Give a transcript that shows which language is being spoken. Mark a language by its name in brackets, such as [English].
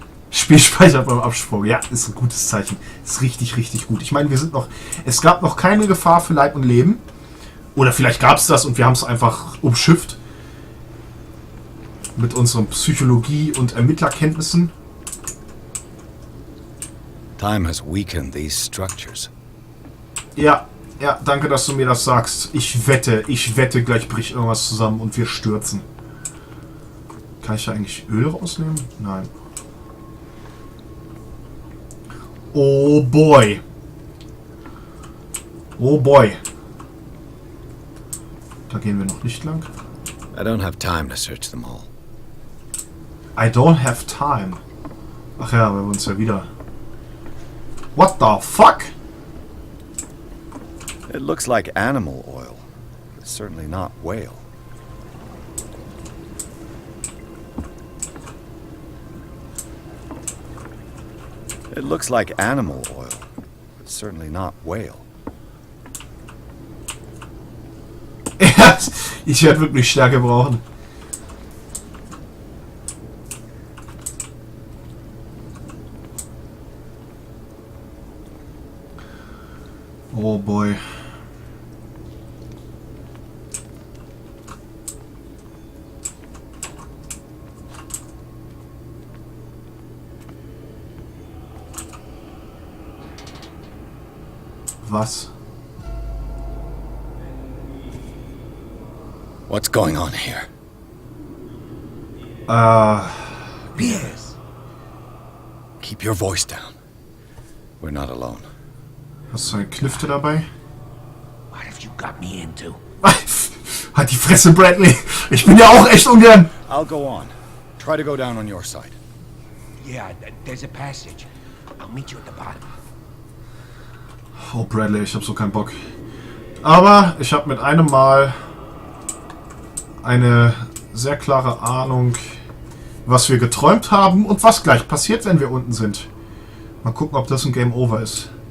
[German] Spiel speichert beim Absprung. Ja, ist ein gutes Zeichen. Ist richtig, richtig gut. Ich meine, es gab noch keine Gefahr für Leib und Leben. Oder vielleicht gab es das und wir haben es einfach umschifft. Mit unseren Psychologie- und Ermittlerkenntnissen. [English] Time has weakened these structures. [German] Ja, danke, dass du mir das sagst. Ich wette, gleich bricht irgendwas zusammen und wir stürzen. Kann ich da eigentlich Öl rausnehmen? Nein. [English] Oh boy. Oh boy. [German] Da gehen wir noch nicht lang. [English] I don't have time to search them all. I don't have time. [German] Ach ja, weil wir uns ja wieder... [English] What the fuck? It looks like animal oil. It's certainly not whale. It looks like animal oil. It's certainly not whale. [German] Ich werde wirklich Stärke brauchen. [English] Oh boy. [German] Was? [English] What's going on here? Yes. Keep your voice down. We're not alone. [German] Hast du eine Knifte dabei? [English] What have you got me into? [German] Halt die Fresse, Bradley! Ich bin ja auch echt ungern! [English] I'll go on. Try to go down on your side. Yeah, there's a passage. I'll meet you at the bottom. [German] Oh, Bradley, ich hab so keinen Bock. Aber ich habe mit einem Mal eine sehr klare Ahnung, was wir geträumt haben und was gleich passiert, wenn wir unten sind. Mal gucken, ob das ein Game Over ist.